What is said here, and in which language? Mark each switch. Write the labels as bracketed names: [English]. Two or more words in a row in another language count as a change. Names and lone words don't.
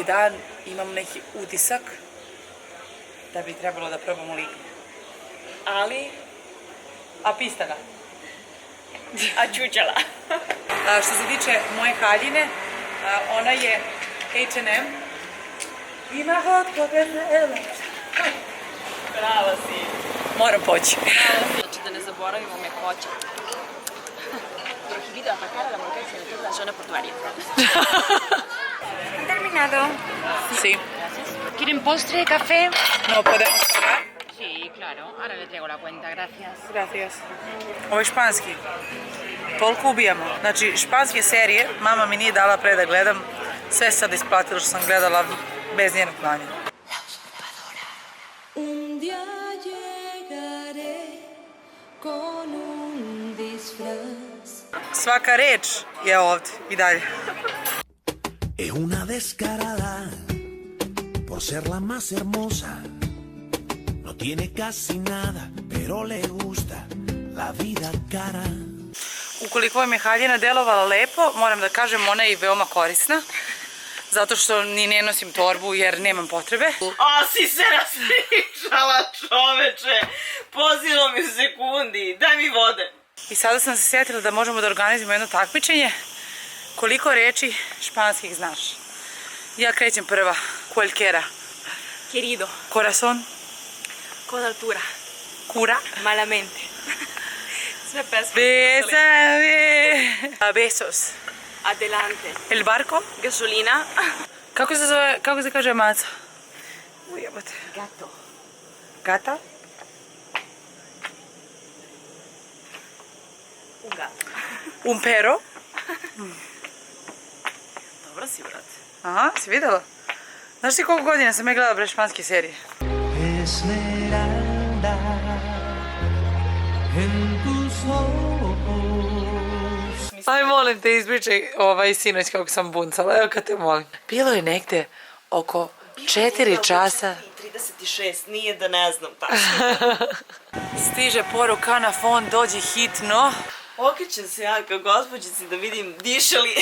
[Serbian] dan imam neki utisak da bi trebalo da probamo lignje. Ali, a pistana. A čučala. Što se tiče moje haljine, ona je H&M. Ima hot Coca-Cola. Brava si. Moram poći. Znači da ne zaboravimo mekoća. Video atacare la moltezza de toda la zona portuaria. [Spanish] Terminado. Sí. ¿Quieren postre, café? No podemos pagar. Sí, claro. Ahora le traigo la cuenta, gracias. Gracias. [Serbian] Ovo je španski. Toliko ubijamo. Znači, španske serije, mama mi nije dala pre da gledam. Sve sad isplatilo što sam gledala bez njenog znanja. [Spanish] Un día llegaré con un disfraz. [Serbian] Svaka reč je ovdje i dalje. [Spanish] Es una descarada por ser la más hermosa. No tiene casi nada, pero le gusta la vida cara. [Serbian] Ukoliko vam je haljina delovala lepo, moram da kažem, ona je i veoma korisna. Zato što ni ne nosim torbu jer nemam potrebe. A si se raspričala, čoveče. Pozilo mi u sekundi. Daj mi vode. I sada sam se sjetila da možemo da organizujemo jedno takmičenje. Koliko reči španskih znaš? Ja krećem prva. [Spanish] Cualquiera. Querido. Corazón. Con altura. Cura. Malamente. [Serbian] Sve pesme. [Spanish] Besame. Besos. Adelante. El barco. Gasolina. [Serbian] Kako se zove, kako se kaže maca? Ujebote. [Spanish] Gato. Gata? Un gato. Un pero. [Serbian] Dobro si, brate. Aha, si videla? Znaš ti koliko godina sam ja gledala bre španske serije? [Spanish] Esmeralda en tus ojos. [Serbian] Aj, molim te, ispričaj sinoć kako sam buncala, evo kad te molim. Bilo je negde oko 4 časa. 36, nije da ne znam tačno. Stiže poruka na fon, dođi hitno. Okrećem se ja kao gospođici da vidim diše li.